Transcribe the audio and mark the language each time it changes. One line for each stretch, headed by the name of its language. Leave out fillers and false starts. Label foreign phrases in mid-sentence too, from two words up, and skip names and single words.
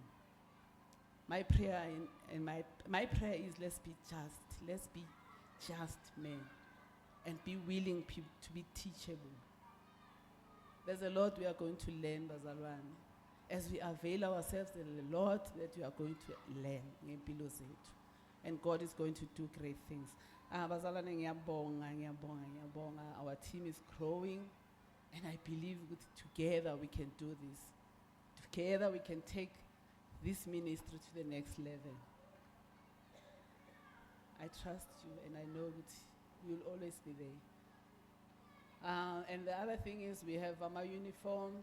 English: My prayer and my prayer is let's be just men, and be willing to be teachable. There's a lot we are going to learn, bazalwane, as we avail ourselves. There's a lot that we are going to learn
Zulu: ngempilo zethu,
English: and God is going to do great things.
Zulu: Bazalwane, ngiyabonga.
English: Our team is growing, and I believe together we can do this. Together we can take this ministry to the next level. I trust you, and I know that you'll always be there. And the other thing is we have our uniforms.